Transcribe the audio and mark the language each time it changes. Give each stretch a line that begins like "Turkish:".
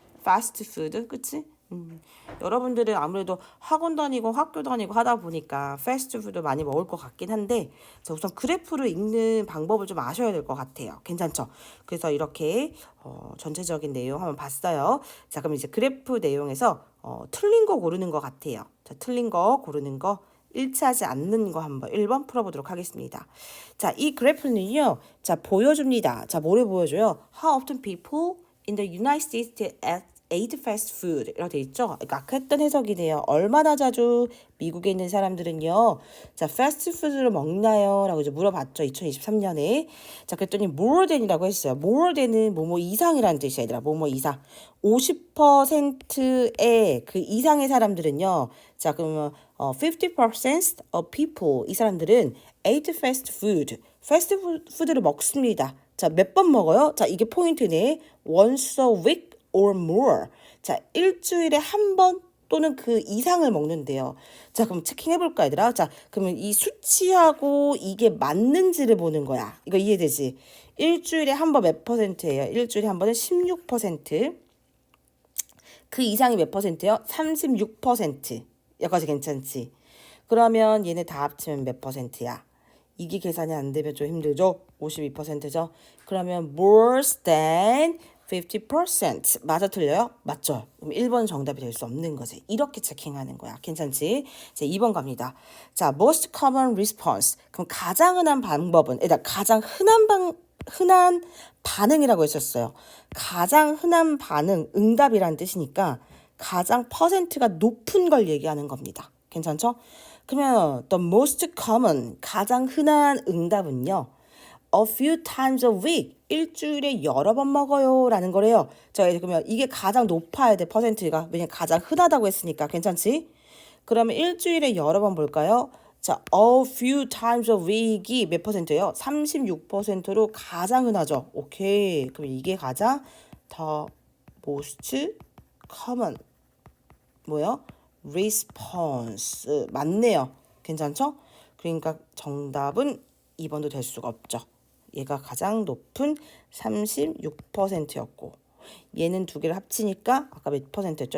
Korean: 패스트푸드, 그치? 여러분들은 아무래도 학원 다니고 학교 다니고 하다 보니까 패스트푸드 많이 먹을 것 같긴 한데 자, 우선 그래프를 읽는 방법을 좀 아셔야 될 것 같아요. 괜찮죠? 그래서 이렇게 전체적인 내용 한번 봤어요. 자, 그럼 이제 그래프 내용에서 틀린 거 고르는 것 같아요. 자, 틀린 거 고르는 거 일치하지 않는 거 한번 1번 풀어보도록 하겠습니다. 자, 이 그래프는요. 자, 보여줍니다. 자, 뭐를 보여줘요?
English: How often people in the United States ate fast food 이라고 돼 있죠.
Korean: 그러니까 아까 했던 해석이네요. 얼마나 자주 미국에 있는 사람들은요. 자, 패스트푸드를 먹나요? 라고 이제 물어봤죠. 2023년에. 자, 그랬더니 more than이라고 했어요. more than은 뭐뭐 이상이라는 뜻이야, 얘들아. 뭐뭐 이상. 50%의 그 이상의 사람들은요.
English: 자, 그러면 50% of people 이 사람들은 ate fast food.
Korean: 패스트푸드를 먹습니다. 자, 몇 번 먹어요? 자, 이게 포인트네.
English: once a week or more.
Korean: 자, 일주일에 한 번 또는 그 이상을 먹는데요. 자, 그럼 체킹해볼까, 얘들아? 자, 그러면 이 수치하고 이게 맞는지를 보는 거야. 이거 이해되지? 일주일에 한 번 몇 %예요? 일주일에 한 번은 16%. 그 이상이 몇 %예요? 36%. 여기까지 괜찮지? 그러면 얘네 다 합치면 몇 %야? 이게 계산이 안 되면 좀 힘들죠? 52%죠?
English: 그러면 more than 50%.
Korean: 맞아, 틀려요? 맞죠? 그럼 1번 정답이 될 수 없는 거지. 이렇게 체킹하는 거야. 괜찮지? 자, 2번 갑니다. 자,
English: most common response.
Korean: 그럼 가장 흔한 방법은, 일단 가장 흔한 반응이라고 했었어요. 가장 흔한 반응, 응답이라는 뜻이니까 가장 퍼센트가 높은 걸 얘기하는 겁니다. 괜찮죠? 그러면
English: the most common,
Korean: 가장 흔한 응답은요.
English: a few times a week,
Korean: 일주일에 여러 번 먹어요 라는 거래요. 자, 그러면 이게 가장 높아야 돼, 퍼센트가. 왜냐면 가장 흔하다고 했으니까. 괜찮지? 그러면 일주일에 여러 번 볼까요? 자,
English: a few times a week
Korean: 이 몇 %예요? 36%로 가장 흔하죠. 오케이. 그럼 이게 가장
English: the most common
Korean: 뭐요? response. 맞네요. 괜찮죠? 그러니까 정답은 2번도 될 수가 없죠. 얘가 가장 높은 36%였고 얘는 두 개를 합치니까 아까 몇 %였죠?